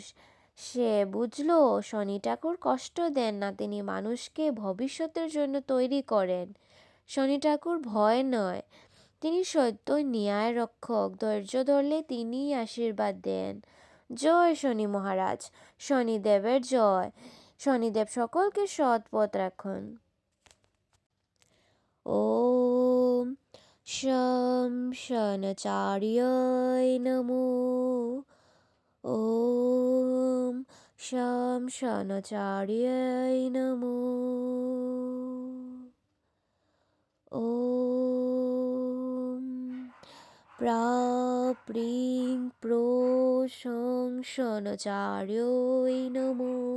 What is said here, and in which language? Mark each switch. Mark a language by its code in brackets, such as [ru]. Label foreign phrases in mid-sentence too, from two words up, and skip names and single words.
[bn] সে বুঝলো শনি ঠাকুর কষ্ট দেন না, তিনি মানুষকে ভবিষ্যতের জন্য তৈরি করেন। শনি ঠাকুর ভয় নয়, তিনি সত্য ন্যায় রক্ষক। ধৈর্য ধরলে তিনি আশীর্বাদ দেন। জয় শনি মহারাজ, শনিদেবের জয়। শনিদেব সকলকে সৎ পথ রাখুন। [sa] ওম শম শনচার্যায় নমো। ওম শম শনচার্যায় নমো। ওম প্রাপ্রিং প্রশংসনচার্যায় নমো।